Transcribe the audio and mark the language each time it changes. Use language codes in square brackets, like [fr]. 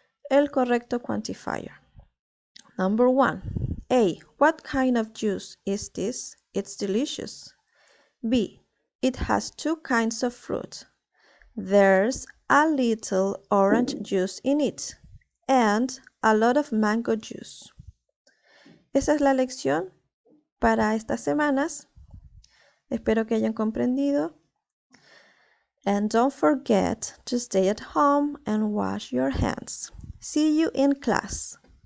[es] el correcto quantifier. Number 1. A. [en] What kind of juice is this? It's delicious. B. It has 2 kinds of fruit. There's a little orange juice in it and a lot of mango juice. [es] Esa es la lección para estas semanas. Espero que hayan comprendido. [en] And don't forget to stay at home and wash your hands. See you in class.